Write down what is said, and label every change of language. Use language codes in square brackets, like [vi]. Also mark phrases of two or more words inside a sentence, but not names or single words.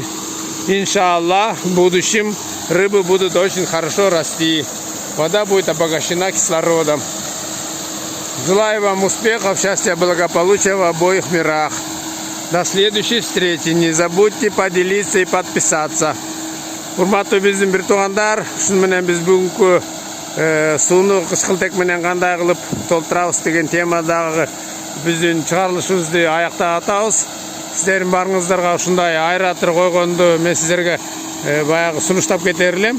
[ru] Иншаллах, в будущем рыбы будут очень хорошо расти. Вода будет обогащена кислородом. Желаю вам успехов, счастья, благополучия в обоих мирах. До следующей встречи. Не забудьте поделиться и подписаться. [ky] Урматтуу биздин бир туугандар, ушун менен биз бүгүнкү сууну кычкылтек менен кандай кылып толтурабыз деген темадагы биздин чыгарылышыбызды аяктап атабыз. Сиздердин барыңыздарга ушундай аэратор койгонду мен сиздерге баягы сунуштап кетер элем.